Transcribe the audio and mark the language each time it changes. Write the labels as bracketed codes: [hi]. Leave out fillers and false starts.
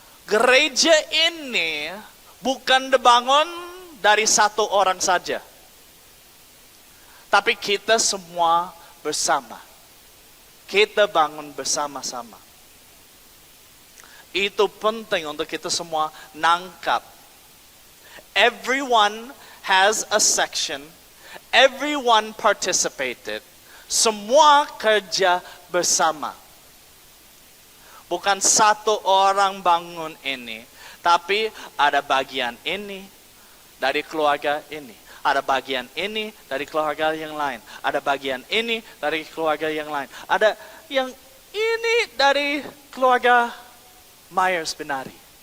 [id] Gereja ini bukan dibangun dari satu orang saja. Tapi kita semua bersama. Kita bangun bersama-sama. Itu penting untuk kita semua nangkap. [en] Everyone has a section. Everyone participated. [id] Semua kerja bersama. Bukan satu orang bangun ini. Tapi ada bagian ini dari keluarga ini. Ada bagian ini dari keluarga yang lain. Ada bagian ini dari keluarga yang lain. Ada yang ini dari keluarga Myers Benari.